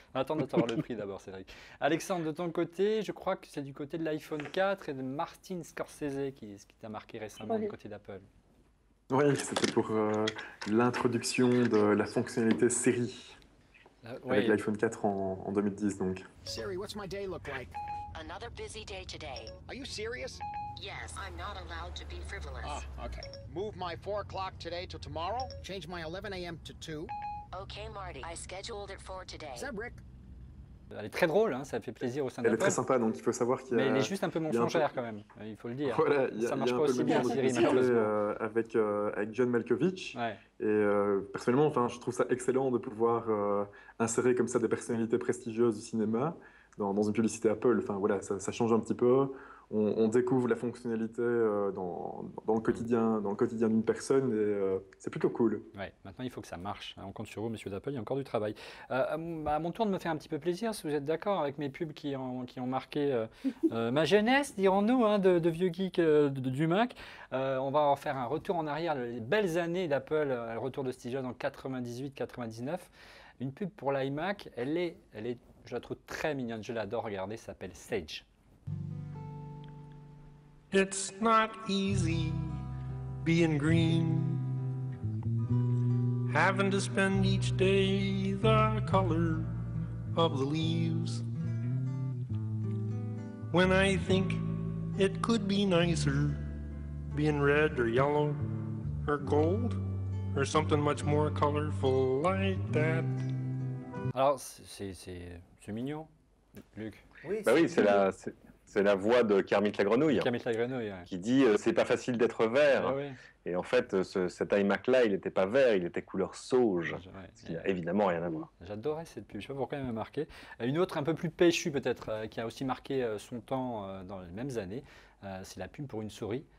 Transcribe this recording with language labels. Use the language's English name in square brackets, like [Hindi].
[French] Attends d'avoir le prix d'abord, Cédric. Alexandre, de ton côté, je crois que c'est du côté de l'iPhone 4 et de Martin Scorsese qui t'a marqué récemment du côté d'Apple. Oui, c'était pour l'introduction de la fonctionnalité série avec l'iPhone 4 en 2010. Donc. [English] Siri, what's my day look like? Another busy day today. Are you serious? Yes, I'm not allowed to be frivolous. Oh, okay. Move my 4 o'clock today to tomorrow. Change my 11 a.m. to 2. Okay, Marty. I scheduled it for today. Is that Rick? [French] Elle est très drôle, hein, ça fait plaisir au sein d'Apple. Elle est très sympa, donc il faut savoir qu'il y a... Mais elle est juste un peu mensongère quand même, il faut le dire. Voilà, ça marche pas aussi bien, Siri, malheureusement. Avec John Malkovich. Ouais. Et personnellement, enfin, je trouve ça excellent de pouvoir insérer comme ça des personnalités prestigieuses du cinéma dans une publicité Apple. Enfin, voilà, ça change un petit peu. on découvre la fonctionnalité dans le quotidien d'une personne et c'est plutôt cool. Ouais, maintenant il faut que ça marche. On compte sur vous, messieurs d'Apple, il y a encore du travail. À mon tour de me faire un petit peu plaisir, si vous êtes d'accord avec mes pubs qui ont marqué ma jeunesse, dirons-nous, hein, de vieux geeks du Mac. On va faire un retour en arrière, les belles années d'Apple, le retour de Steve Jobs en 98-99. Une pub pour l'iMac, elle est, je la trouve très mignonne, je l'adore, regardez, ça s'appelle Sage. [English] It's not easy being green, having to spend each day the color of the leaves. When I think it could be nicer being red or yellow or gold or something much more colorful like that. [French] Alors, c'est mignon, Luc. Oui, bah oui, c'est la voix de Kermit la Grenouille. Kermit la Grenouille, ouais. Qui dit c'est pas facile d'être vert. Ah, oui. Et en fait, cet iMac-là, il n'était pas vert, il était couleur sauge. Ce qui n'a évidemment rien à voir. J'adorais cette pub, je ne sais pas pourquoi elle m'a marqué. Une autre un peu plus péchue peut-être, qui a aussi marqué son temps dans les mêmes années, c'est la pub pour une souris.